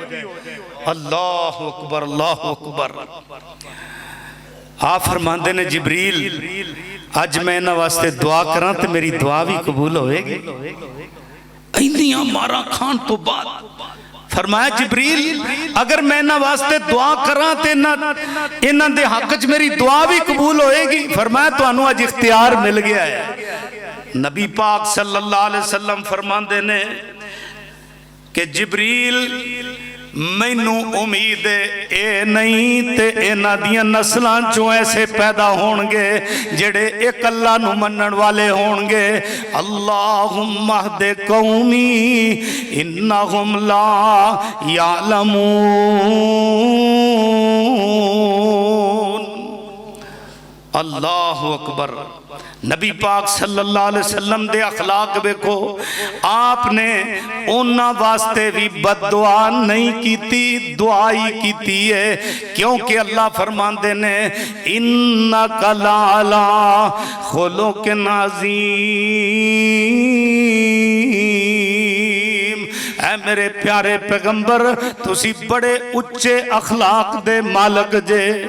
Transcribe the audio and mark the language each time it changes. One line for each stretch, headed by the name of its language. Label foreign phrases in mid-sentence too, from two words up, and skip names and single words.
Arabic: الله أكبر، الله أكبر.
Punjabi: آپ فرماتے نے جبریل اج میں اِنہاں واسطے دعا کرا تو میری دعا بھی قبول ہوئےگی. اِنّیاں مارا کھان تو بعد فرمایا جبریل اگر میں اِنہاں واسطے دعا کرا تو اِنہاں دے حق چ میری دعا بھی قبول ہوئےگی. فرمایا تہانوں اج اختیار مل گیا ہے۔ نبی پاک
Arabic: صلى الله عليه وسلم
Punjabi: فرماتے نے کہ جبریل مینوں امید اے نہیں تے اِنہاں دیاں نسلاں چوں ایسے پیدا ہونگے جیہڑے ایک اللہ نوں منن والے ہونگے.
Arabic: اللهم اهد قومي إنهم لا يعلمون. الله أكبر.
Punjabi: نبی پاک
Arabic: صلى الله عليه وسلم
Punjabi: دے اخلاق دیکھو. آپنے اُنہاں واسطے بھی بددعا نہیں کیتی، دعا ہی کیتی ہے. کیونکہ اللہ فرماندے نے
Arabic: إنك لعلى خلق عظيم,
Punjabi: اے میرے پیارے پیغمبر تسی بڑے اُچے اخلاق دے مالک جے.